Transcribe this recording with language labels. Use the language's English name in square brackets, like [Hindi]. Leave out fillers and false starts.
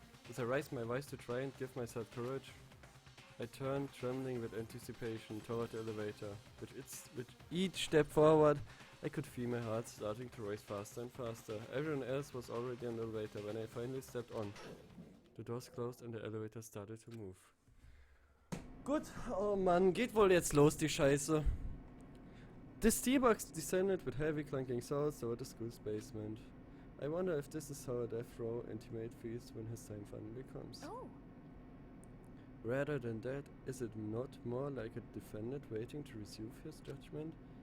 [English] As I raise my voice to try and give myself courage, I turn, trembling with anticipation, toward the elevator. With each step forward, I could feel my heart starting to race faster and faster. Everyone else was already on the elevator when I finally stepped on. The doors closed and the elevator started to move. [German] Gut, oh Mann, geht wohl jetzt los, die Scheiße. [English] The steelbox descended with heavy clunking sounds toward the school's basement. I wonder if this is how a death row intimate feels when his time finally comes. oh, Rather than that, is it not more like a defendant waiting to receive his judgment?